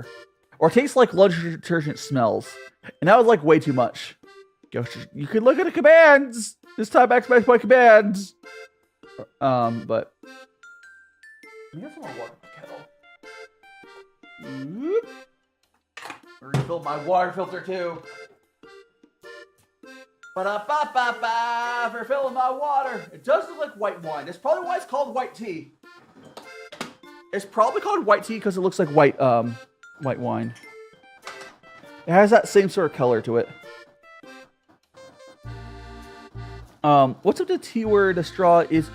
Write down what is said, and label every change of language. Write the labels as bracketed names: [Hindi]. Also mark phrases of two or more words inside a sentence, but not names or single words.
[English] Or taste like laundry detergent smells. And that was like way too much. You could look at the commands! This time exclamation point commands! But... I have some more water in the kettle. Refill my water filter too. Ba-da-ba-ba-ba! For filling my water. It does look like white wine. That's probably why it's called white tea. It's probably called white tea because it looks like white wine. It has that same sort of color to it. What's up the tea where the straw is?